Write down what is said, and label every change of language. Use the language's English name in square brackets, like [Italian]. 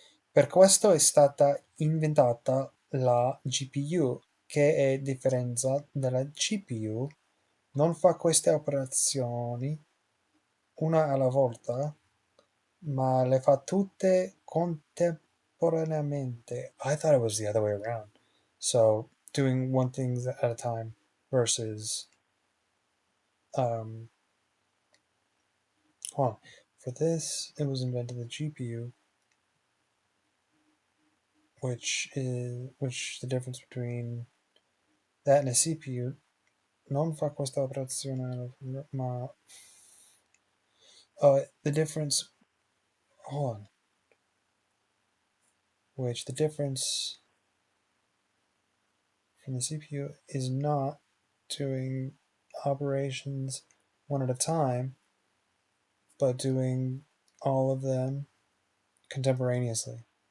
[Italian] Per questo è stata inventata la GPU, che è differenza dalla CPU, non fa queste operazioni una alla volta, ma le fa tutte contemporaneamente. [English] I thought it was the other way around. So doing one thing at a time versus um hold on. For this, it was invented the GPU, which the difference between that and a CPU [Italian] non fa questa operazione, ma [English] the difference. Hold on. Which the difference from the CPU is not doing operations one at a time, but doing all of them contemporaneously.